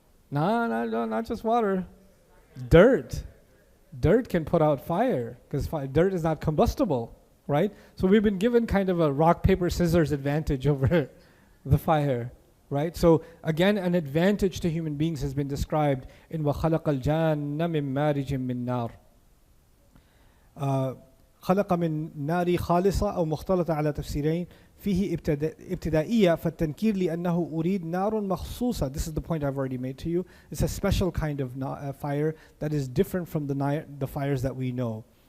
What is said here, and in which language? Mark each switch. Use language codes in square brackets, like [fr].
[en] No, not just water. Dirt. Dirt can put out fire, because dirt is not combustible, right? So we've been given kind of a rock, paper, scissors advantage over the fire, right? So again, an advantage to human beings has been described in [ar] وَخَلَقَ الْجَانَّ مِن مَارِجٍ مِّن نَارٍ. خلق من نار خالصة أو مختلطة على تفسيرين فيه ابتدائية فالتنكير لأنه أريد نار مخصوصة. [en] This is the point I've already made to you. It's a special kind of fire that is different from the fires that we know.